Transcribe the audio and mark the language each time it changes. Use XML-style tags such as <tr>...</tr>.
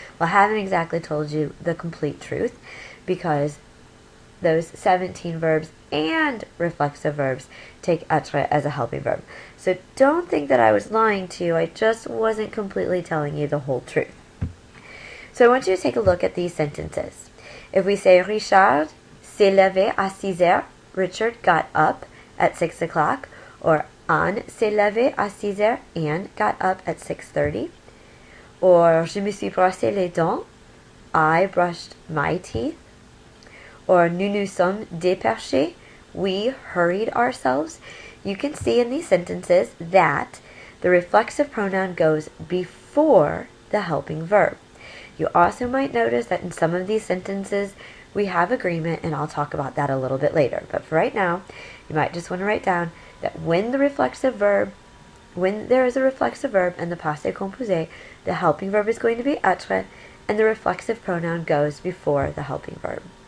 <en>Well, I haven't exactly told you the complete truth, because those 17 verbs and reflexive verbs take être as a helping verb. So don't think that I was lying to you. I just wasn't completely telling you the whole truth. So I want you to take a look at these sentences. If we say</en> <fr>Richard s'est levé à 6 heures,</fr> <en>Richard got up at 6 o'clock, or</en> <fr>Anne s'est levée à 6 heures,</fr> <en>Anne got up at 6:30, or</en> <fr>je me suis brossé les dents,</fr> <en>I brushed my teeth, or</en> <fr>nous nous sommes dépêchés,</fr> <en>we hurried ourselves. You can see in these sentences that the reflexive pronoun goes before the helping verb. You also might notice that in some of these sentences we have agreement, and I'll talk about that a little bit later. But for right now, you might just want to write down that when there is a reflexive verb and the passé composé, the helping verb is going to be être, and the reflexive pronoun goes before the helping verb.</en>